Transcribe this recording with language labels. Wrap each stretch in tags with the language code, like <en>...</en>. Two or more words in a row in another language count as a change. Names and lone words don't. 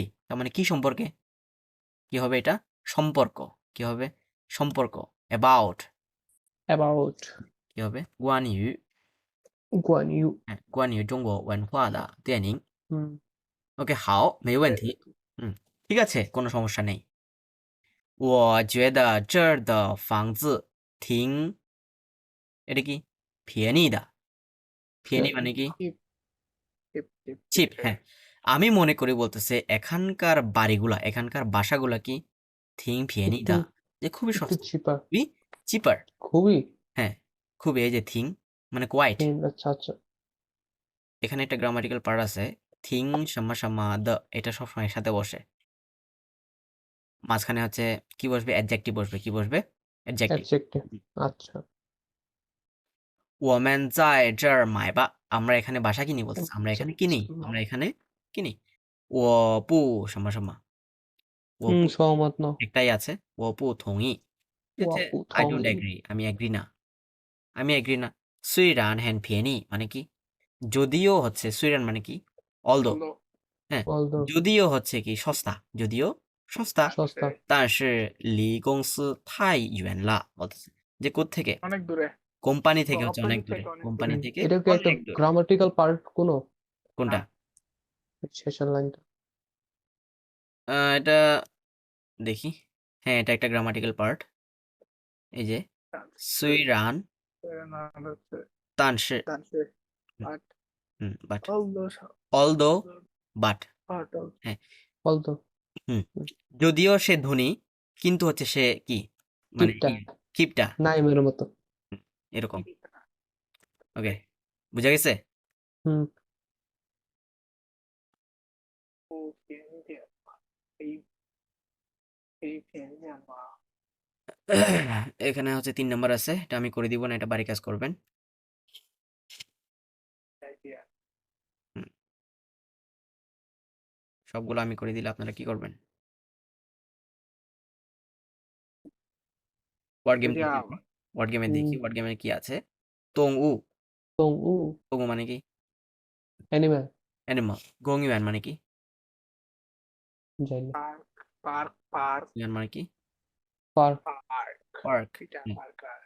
<bn>তার মানে কি সম্পর্কে, কি হবে এটা, সম্পর্ক, কি হবে, সম্পর্ক, অ্যাবাউট,</bn> <en>about</en> <bn>কি হবে,</bn> <zh>关于, 关于</zh> <bn>হ্যাঁ,</bn> <zh>关于中国文化的特点. 嗯</zh> <bn>ওকে,</bn> <zh>好没问题,</zh> <bn>ঠিক আছে, কোনো সমস্যা নেই।</bn> <zh>我觉得这儿的房子挺，</zh> <bn>এটা কি,</bn> <zh>便宜的，便宜</zh> <bn>মানে কি, চিপ। হ্যাঁ, আমি মনে করি বলতেছে এখানকার বাড়িগুলা, এখানকার বাসাগুলা কি,</bn> <zh>挺便宜</zh> <bn>একটু দা, যে খুবই একটু সস্তা, চিপা খুবই চিপার। খুবই হ্যাঁ, খুবই, এই যে থিং মানে কোয়াইট, আচ্ছা আচ্ছা এখানে একটা</bn> <en>grammatical part</en> <bn>আছে,</bn> <zh>挺什么什么的,</zh> <bn>এটা সবসময় একসাথে বসে, মাঝখানে হচ্ছে কি বসবে, অ্যাডজেক্টিভ বসবে, কি বসবে, অ্যাডজেক্টিভ। অ্যাডজেক্টিভ আচ্ছা</bn> <zh>我们在这儿买吧,</zh> <bn>আমরা এখানে বাসা কিনি বলতেছে, আমরা এখানে কিনি, আমরা এখানে কিনি।</bn> <zh>我不什么什么，我不</zh> <bn>সহমত ন একটাই আছে,</bn> <zh>我不同意,</zh> <bn>হচ্ছে</bn> <zh>我不</zh> <en>আই</en> <zh>থং</zh> <en>don't agree,</en> <bn>আমি এগ্রি না, আমি এগ্রি না।</bn> <zh>虽然很便宜</zh> <bn>মানে কি, যদিও হচ্ছে, সুইরান মানে কি, অলদো, হ্যাঁ, অলদো যদিও হচ্ছে কি সস্তা, যদিও সস্তা, সস্তা</bn> <zh>但是离公司太远了</zh> <bn>বলতেছে, যে কোত্থেকে, অনেক দূরে, কোম্পানি থেকে হচ্ছে অনেক অপোজিট দূরে, থেকে অনেক কোম্পানি দূরে। থেকে এটা কি একটা অনেক দূরে।</bn> <en>grammatical part</en> <bn>কোনো কোনটা? শেষের লাইনটা এটা দেখি, হ্যাঁ, এটা একটা</bn> <en>grammatical part,</en> <bn>এই যে সুইরান, না হচ্ছে</bn> <zh>但是但是 হুম,</zh> <en>but বাট, although although, but, part of</en> <bn>হ্যাঁ,</bn> <en>অলদো</en> <bn>হুম, যদিও সে ধনী, কিন্তু হচ্ছে সে কি, মানে কিপটা কিপটা, নাইমের মতো এরকম। ওকে, বুঝা গেছে? হুম</bn> <zh>不便宜点吧，可以便宜点吗？</zh> <bn>এখানে হচ্ছে 3 নাম্বার আছে, এটা আমি করে দিব না, এটা বাড়ি কাজ করবেন।</bn> <zh>再见。</zh> <bn>হুম, সবগুলো আমি করে দিলে আপনারা কি করবেন?</bn> <en>word game</en> <zh>就这</zh> <bn>দেখি</bn> <zh>样</zh> <bn>আমি।</bn> <zh>吧。</zh> <bn>ওয়ার্ড গেমে দেখি, হুম ওয়ার্ড গেমে কি আছে।</bn> <zh>动物, 动物动物</zh> <bn>মানে কি,</bn> <en>অ্যানিম্যাল</en> <bn>অ্যানিমাল।</bn> <zh>公园</zh> <bn>মানে কি, জানি না</bn> <en>পার্ক</en> <bn>ইউয়ান মানে কি,</bn> <en>পার্ক পার্ক।</en> <bn>এটা পার্ক আর</bn>